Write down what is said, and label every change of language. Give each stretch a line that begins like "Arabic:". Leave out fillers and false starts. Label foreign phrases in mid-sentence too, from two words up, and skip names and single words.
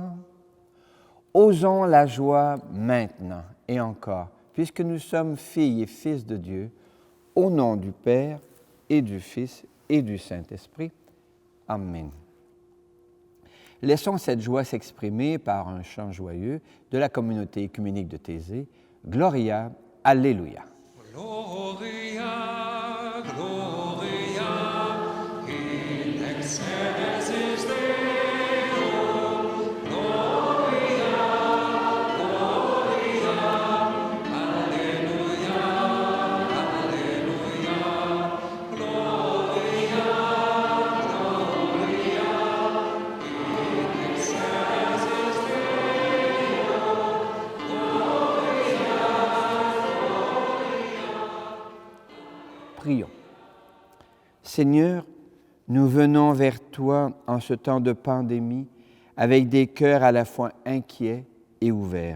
French: Osons la joie maintenant et encore, puisque nous sommes filles et fils de Dieu, au nom du Père et du Fils et du Saint-Esprit. Amen. Laissons cette joie s'exprimer par un chant joyeux de la communauté œcuménique de Thésée.
Latin: Gloria, Alléluia. Gloria, Gloria, in excelsis Deo. Gloria, Gloria, Alleluia, Alleluia. Gloria, Gloria, in excelsis Deo.
French: Prions. Seigneur, nous venons vers toi en ce temps de pandémie avec des cœurs à la fois inquiets et ouverts.